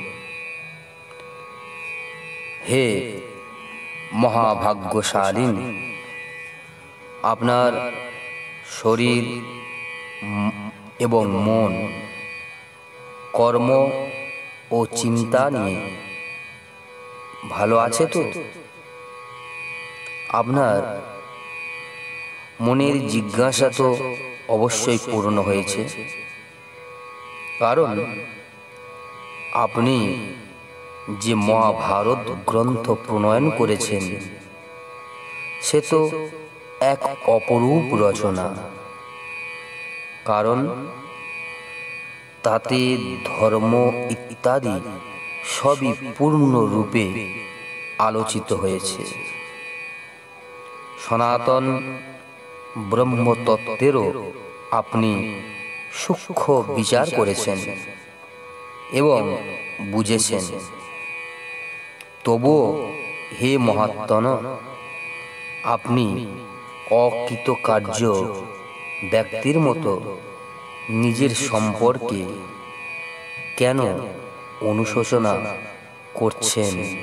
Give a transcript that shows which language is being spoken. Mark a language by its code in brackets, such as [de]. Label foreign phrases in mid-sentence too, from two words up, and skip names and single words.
[bn] হে মহাভাগ্যশালিনী আপনার শরীর এবং মন কর্ম আর চিন্তা নিয়ে ভালো আছে তো আপনার মনের জিজ্ঞাসা তো অবশ্যই পূর্ণ হয়েছে, কারণ আপনি যে মহাভারত গ্রন্থ প্রণয়ন করেছেন সে তো এক অপরূপ রচনা, কারণ তাতে ধর্ম ইত্যাদি সবই পূর্ণ রূপে আলোচিত হয়েছে। सनातन ব্রহ্মতত্ত্বেরও আপনি সূক্ষ্ম বিচার করেছেন এবং বুঝেছেন। তবুও হে মহাত্মন, আপনি অকৃতকার্য ব্যক্তির মতো নিজের সম্পর্কে কেন অনুশোচনা করছেন?